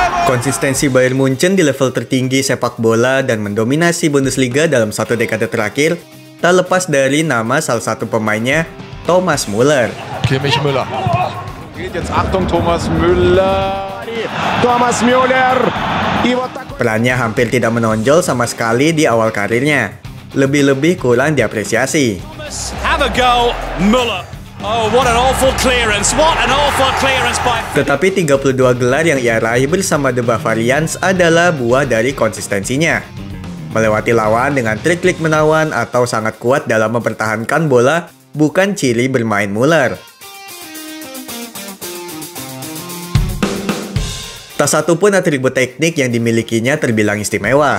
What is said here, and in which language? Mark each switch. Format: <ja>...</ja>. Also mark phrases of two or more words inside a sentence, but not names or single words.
<id>Konsistensi Bayern Munchen di level tertinggi sepak bola dan mendominasi Bundesliga dalam satu dekade terakhir tak lepas dari nama salah satu pemainnya, Thomas Müller. Kimmich Müller.</id> <de>Jetzt Achtung, Thomas Müller. Thomas Müller.</de> <id>Perannya hampir tidak menonjol sama sekali di awal karirnya. Lebih-lebih kurang diapresiasi.</id> <en>Have a go, Müller. Oh, what an awful clearance. What an awful clearance by...</en> <id>Tetapi 32 gelar yang ia raih bersama The Bavarians adalah buah dari konsistensinya. Melewati lawan dengan trik-trik menawan atau sangat kuat dalam mempertahankan bola bukan ciri bermain Müller. Tak satu pun atribut teknik yang dimilikinya terbilang istimewa.</id>